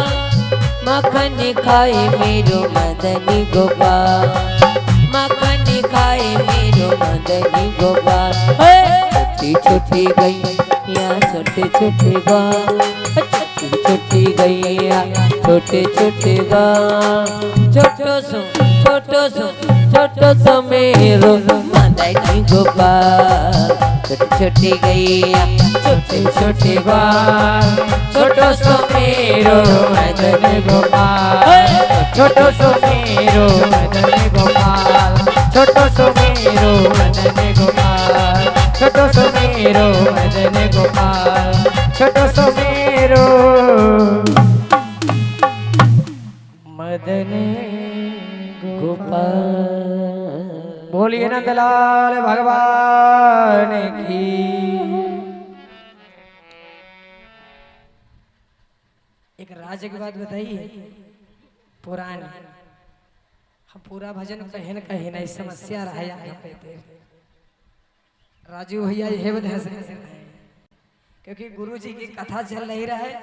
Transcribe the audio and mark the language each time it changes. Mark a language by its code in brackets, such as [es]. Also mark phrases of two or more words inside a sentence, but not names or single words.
[bra] मक्खन खाए मेरो मदनी गोपाल, मक्खन खाए मेरो मदनी गोपाल। छोटी छोटी गैया छोटे छोटे बाल, छोटी छोटी गैया छोटे छोटे बाल। छोटो सो मेरो मदनी गोपाल। छोटी छोटी गैया छोटे छोटे बाल। छोटो सो मेरो मदन गोपाल। छोटो सो मेरो मदन गोपाल। छोटो सो मेरो मदन गोपाल। छोटो सो मेरो मदन गोपाल। छोटो सो मेरो मदन गोपाल। [hi] बोलिए नंदलाल भगवान की। एक राज्य की बात बताइए पुरानी। हम पूरा भजन कहे न कहे नहीं समस्या रहा राजू भैया ये बता से क्योंकि गुरु जी की कथा चल नहीं रहा है।